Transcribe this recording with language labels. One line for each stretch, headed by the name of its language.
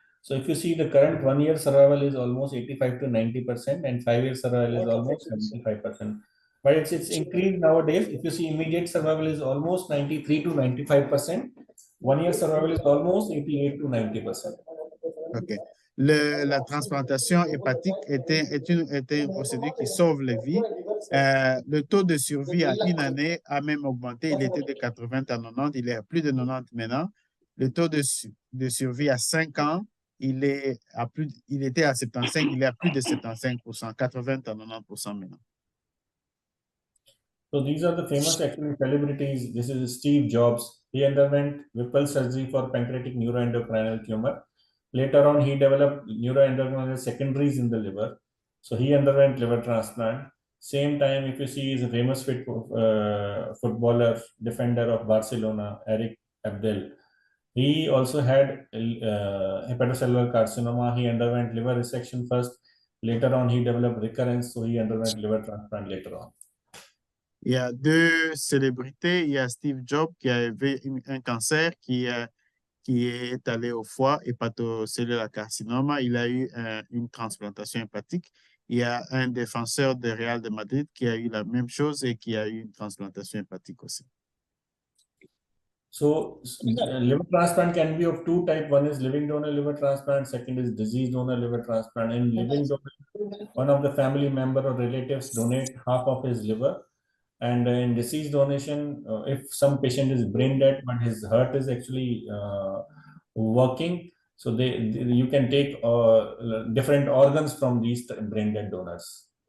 English: So, if you see the current 1-year survival is almost 85 to 90%, and 5-year survival is almost 75%. But it's increased nowadays. If you see, immediate survival is almost 93 to 95%. 1-year survival is almost 88 to 90%. OK.
French: La transplantation hépatique est une procédure qui sauve les vies. Le taux de survie à une année a même augmenté. Il était de 80 à 90. Il est à plus de 90 maintenant. Le taux de survie à 5 ans, il était à 75. Il est à plus de 75%, 80 à 90% maintenant.
English: So these are the famous actually celebrities. This is Steve Jobs. He underwent Whipple surgery for pancreatic neuroendocrine tumor. Later on, he developed neuroendocrine secondaries in the liver. So he underwent liver transplant. Same time, if you see, is a famous footballer, defender of Barcelona, Eric Abdel. He also had hepatocellular carcinoma. He underwent liver resection first. Later on, he developed recurrence. So he underwent liver transplant later on.
French: Il y a deux célébrités. Il y a Steve Jobs qui avait un cancer qui est allé au foie, hépatocellulaire carcinoma. Il a eu une transplantation hépatique. Il y a un défenseur de Real de Madrid qui a eu la même chose et qui a eu une transplantation hépatique aussi.
English: So liver transplant can be of two types. One is living donor liver transplant. Second is disease donor liver transplant. In living donor, one of the family member or relatives donate half of his liver. And in deceased donation, if some patient is brain dead, but his heart is actually working, so you can take different organs from these brain dead donors.